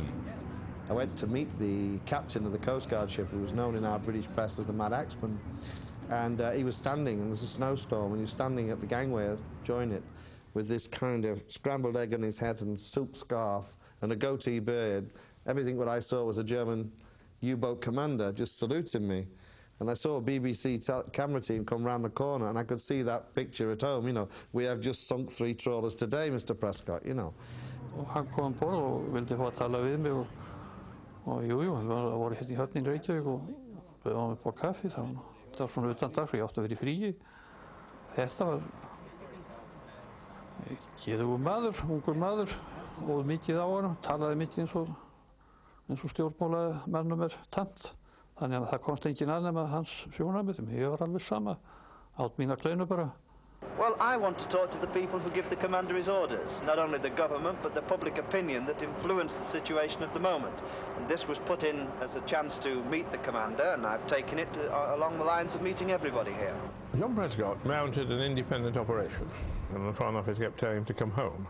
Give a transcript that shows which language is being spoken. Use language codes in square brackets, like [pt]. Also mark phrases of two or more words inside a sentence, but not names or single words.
[en] I went to meet the captain of the Coast Guard ship, who was known in our British press as the Mad Axeman, and he was standing, and there's a snowstorm, and he was standing at the gangway join it with this kind of scrambled egg on his head and soup scarf and a goatee beard. Everything what I saw was a German U-boat commander just saluting me. And I saw a BBC camera team come round the corner, and I could see that picture at home, you know. We have just sunk 3 trawlers today, Mr. Prescott, you know. [is] Og hann kom borð og vildi fá að tala við mig og jú, það voru hérna í höfnin í Reykjavík og bauð hann upp á kaffi þá. Það var svona utan dags og ég átti að vera í fríi. Þetta var geðugur maður, ungur maður, óð mikið á honum, talaði mikið eins og stjórnmálamennum tamt. Þannig að það komst enginn að nema hans sjónarmið, ég var alveg sama, át mína kleinu bara. [en] Well, I want to talk to the people who give the commander his orders, not only the government, but the public opinion that influence the situation at the moment. And this was put in as a chance to meet the commander, and I've taken it along the lines of meeting everybody here. John Prescott mounted an independent operation, and the Foreign Office kept telling him to come home.